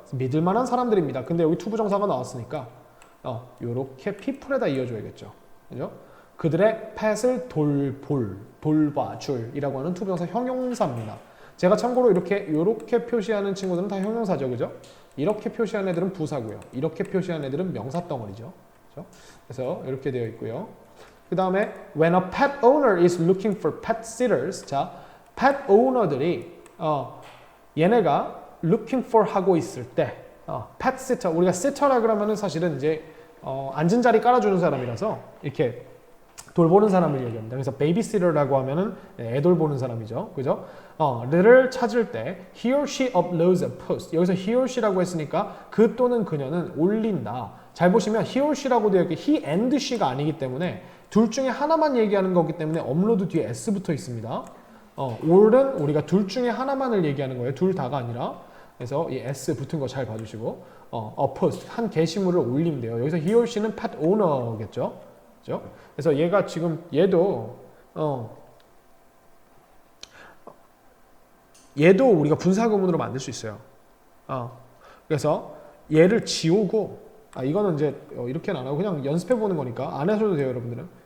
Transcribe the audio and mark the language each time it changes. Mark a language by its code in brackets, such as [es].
[ko] 믿을만한 사람들입니다. 근데 여기 투부정사가 나왔으니까 요렇게 people에다 이어줘야겠죠. 그죠? 그들의 펫을 돌봐줄이라고 하는 투부정사 형용사입니다. 제가 참고로 요렇게 표시하는 친구들은 다 형용사죠. 그죠? 이렇게 표시한 애들은 부사고요. 이렇게 표시한 애들은 명사 덩어리죠. 그죠? 그래서 이렇게 되어 있고요. 그 다음에 [en] when a pet owner is looking for pet sitters. [ko] 자, pet owner들이 얘네가 looking for 하고 있을 때 pet sitter, 우리가 sitter라 그러면은 사실은 이제 앉은 자리 깔아주는 사람이라서 이렇게 돌보는 사람을 얘기합니다. 그래서 베이비시터라고 하면은 애 돌보는 사람이죠. 그죠? 를 찾을 때 [en] he or she uploads a post. [ko] 여기서 he or she라고 했으니까 그 또는 그녀는 올린다. 잘 보시면 he or she라고 되어 있게 he and she가 아니기 때문에 둘 중에 하나만 얘기하는 거기 때문에 업로드 뒤에 s 붙어 있습니다. 올은 우리가 둘 중에 하나만을 얘기하는 거예요. 둘 다가 아니라. 그래서 이 s 붙은 거 잘 봐주시고 a post, 한 게시물을 올리면 돼요. 여기서 he or she는 pet owner겠죠. 그죠? 그래서 얘가 지금 얘도 우리가 분사구문으로 만들 수 있어요. 그래서 얘를 지우고 이거는 이제 이렇게는 안 하고 그냥 연습해 보는 거니까 안 하셔도 돼요, 여러분들은.